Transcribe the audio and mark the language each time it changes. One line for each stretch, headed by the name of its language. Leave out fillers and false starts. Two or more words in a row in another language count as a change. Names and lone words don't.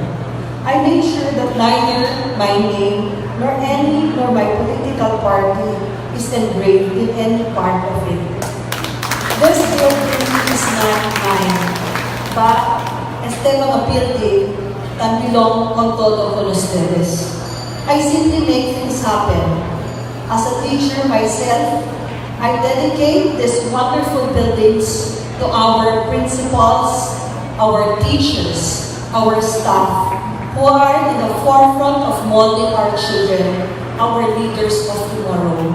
English: I made sure that neither my name nor my political party is engraved in any part of it. This building is not mine, but
Chavacano: este mga building tan belong con todo con ustedes.
English: I simply make things happen. As a teacher myself, I dedicate these wonderful buildings to our principals, our teachers, our staff, who are in the forefront of molding our children, our leaders of tomorrow.